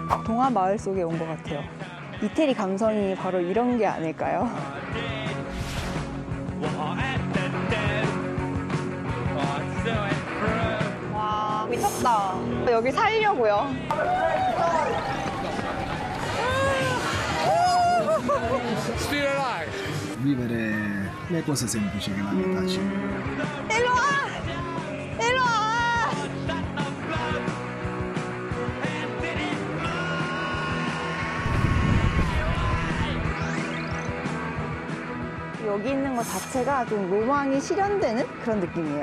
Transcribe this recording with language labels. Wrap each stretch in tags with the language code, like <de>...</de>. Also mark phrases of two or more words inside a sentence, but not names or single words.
<ko>동화 마을 속에 온 것 같아요. 이태리 감성이 바로 이런 게 아닐까요? 와, 미쳤다. 여기 살려고요.</ko> <it>Vivere le cose semplici che la vita ci.</it> <ko>일로 와! 일로 와! 여기 있는 것 자체가 좀 로망이 실현되는 그런 느낌이에요.</ko>